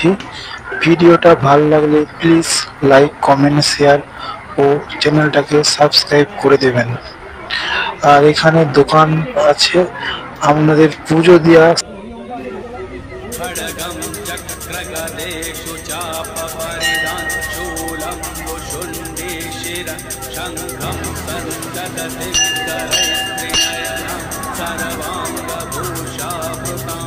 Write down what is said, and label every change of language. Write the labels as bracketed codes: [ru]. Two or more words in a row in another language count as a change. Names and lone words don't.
[bn] ভিডিওটা ভালো লাগলে প্লিজ লাইক কমেন্ট শেয়ার ও চ্যানেলটাকে সাবস্ক্রাইব করে দেবেন। আর এখানে দোকান আছে আপনাদের পুজো দেওয়া। [sa] खड्गं चक्रगदेषु चापपरिधां शूलं वुशुण्डे शिरः शङ्खं दण्डकसिंहरैस्त्रिनयनां सर्वाङ्गभूषावृतां।